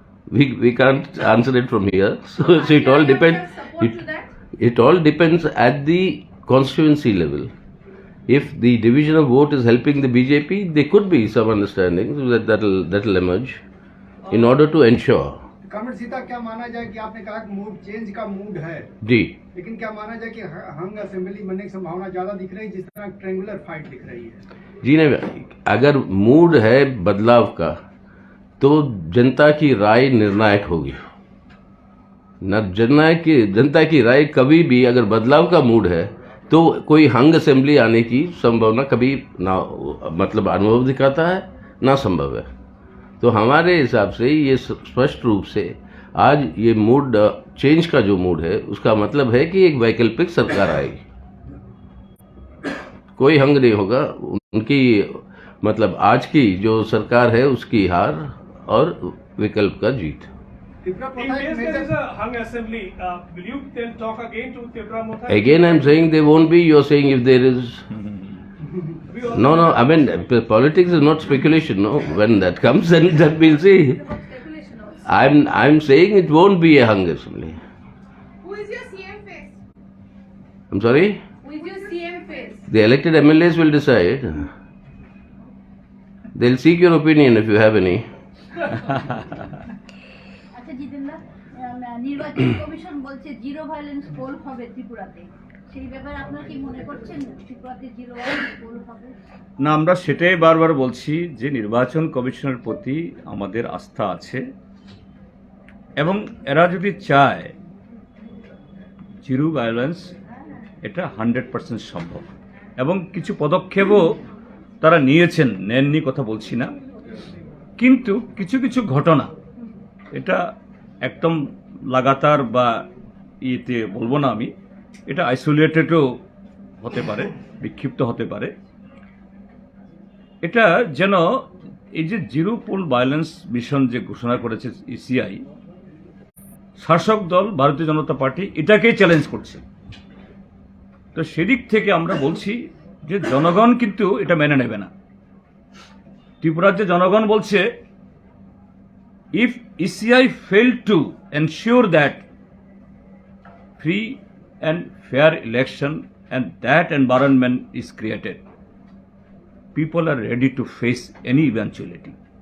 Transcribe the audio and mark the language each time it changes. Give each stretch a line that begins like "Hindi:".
English: We can't answer it from here. So it all depends. It all depends at the constituency level. If the division of vote is helping the BJP, there could be some understanding that'll emerge in order to ensure.
Hindi: कमर सीता क्या माना जाए कि आपने कहा कि mood change का mood है जी, लेकिन क्या माना जाए कि हंग असेंबली बनने की संभावना ज्यादा दिख रही है जिस तरह ट्रायंगुलर फाइट दिख रही है? जी नहीं, अगर मूड है बदलाव का तो जनता की राय निर्णायक होगी न। जनता की राय कभी भी, अगर बदलाव का मूड है तो कोई हंग असेंबली आने की संभावना कभी ना, मतलब अनुभव दिखाता है ना संभव है। तो हमारे हिसाब से ये स्पष्ट रूप से आज ये मूड चेंज का जो मूड है उसका मतलब है कि एक वैकल्पिक सरकार आएगी, कोई हंग नहीं होगा। उनकी मतलब आज की जो सरकार है उसकी हार और विकल्प का जीत।
English: In case there is a hung assembly, will you then talk again to Tripura Motha? Again, I'm saying there won't be. You're saying if there is. No. I mean, politics is not speculation. No, when that comes, then that we'll see. I'm saying it won't be a hung assembly. Who is your CM face? I'm sorry. Who is your CM face? The elected MLAs will decide. They'll seek your opinion if you have any.
Bangla: আচ্ছা জিতেন্দা, নির্বাচন commission বলছে zero violence pole হবে ত্রিপুরাতে, সেই ব্যাপারে আপনারা কি মনে করছেন ত্রিপুরাতে জিরো ভায়োলেন্স পোল হবে? না, আমরা সেটাই বারবার বলছি যে নির্বাচন কমিশনের প্রতি আমাদের আস্থা আছে এবং এরা যদি চায় জিরো ভায়োলেন্স, এটা 100% সম্ভব এবং কিছু পদক্ষেপও তারা নিয়েছেন, নেননি কথা বলছি না, কিন্তু কিছু কিছু ঘটনা এটা একদম লাগাতার বা ইয়েতে বলবো না আমি, এটা আইসোলেটেডও হতে পারে, বিক্ষিপ্ত হতে পারে। এটা যেন এই যে জিরো পোল ভায়োলেন্স মিশন যে ঘোষণা করেছে ইসিআই, শাসক দল ভারতীয় জনতা পার্টি এটাকেই চ্যালেঞ্জ করছে। তো সেদিক থেকে আমরা বলছি যে জনগণ কিন্তু এটা মেনে নেবে না। ত্রিপুরার যে জনগণ বলছে,
English: if ECI failed to ensure that free and fair election and that environment is created, people are ready to face any eventuality.